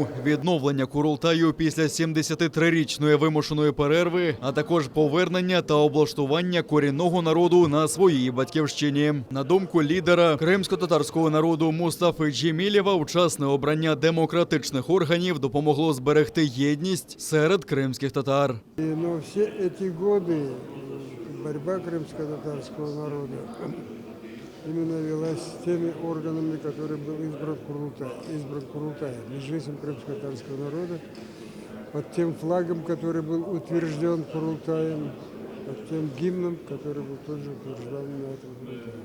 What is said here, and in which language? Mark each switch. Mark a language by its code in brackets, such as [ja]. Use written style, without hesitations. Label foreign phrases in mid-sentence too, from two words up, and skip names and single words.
[uk] Відновлення Курултаю після 73-річної вимушеної перерви, а також повернення та облаштування корінного народу на своїй батьківщині. На думку лідера кримсько-татарського народу Мустафи Джемілєва, вчасне обрання демократичних органів допомогло зберегти єдність серед кримських татар. [ru] Но все эти годы борьба крымско-татарского народа именно велась теми органами, которые был избран Курултаем, Меджлисом крымско-татарского народа, под тем флагом, который был утвержден Курултаем, под тем гимном, который был тоже утвержден на этом Курултае.